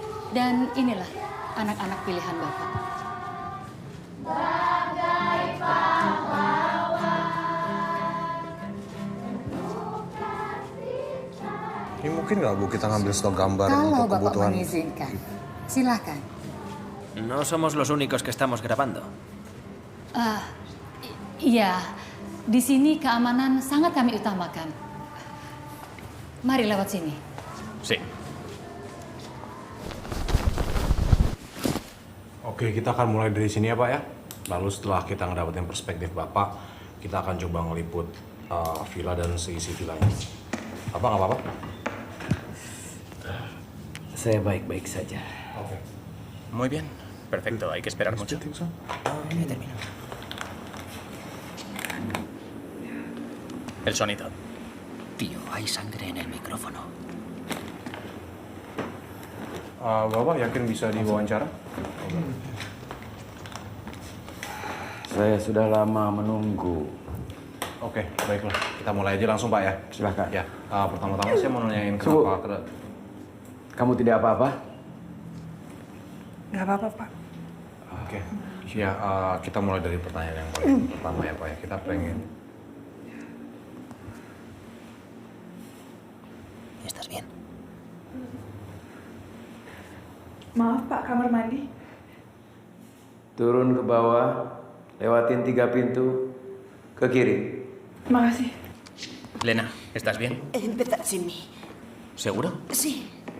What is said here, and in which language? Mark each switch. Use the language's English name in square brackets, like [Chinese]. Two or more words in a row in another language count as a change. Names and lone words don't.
[Indonesian] Dan inilah anak-anak pilihan Bapak. Ini mungkin nggak, Bu, kita ngambil stok gambar Kalau untuk Bapak kebutuhan? mengizinkan, silakan. [Spanish] No somos los únicos que estamos grabando. [Indonesian] Iya, di sini keamanan sangat kami utamakan. Mari lewat sini. [Spanish] Sí. [Indonesian] Oke, kita akan mulai dari sini ya, Pak ya. Lalu setelah kita ngedapetin perspektif Bapak, kita akan coba ngeliput villa dan seisi villanya. Apa nggak apa-apa? Saya baik-baik saja. Oke. [Spanish] Muy bien. Perfecto, hay que esperar mucho. Ya termino. El sonido. Tío, hay sangre en el micrófono. [Indonesian] Bapak yakin bisa diwawancara? Saya sudah lama menunggu. Oke, baiklah. Kita mulai aja langsung, Pak ya. Silakan. Ya, pertama-tama saya mau nanyain Sungguh. kenapa... Kamu tidak apa-apa? Nggak apa-apa, Pak. Oke. Ya, kita mulai dari pertanyaan yang paling pertama ya, Pak ya. Kita pengen... [Spanish] ¿Estás bien? [Indonesian] Maaf, Pak, kamar mandi. Turun ke bawah, lewatin 3 pintu, ke kiri. Makasih. [Spanish] Lena, ¿estás bien? Empezad sin mí. ¿Seguro? Sí.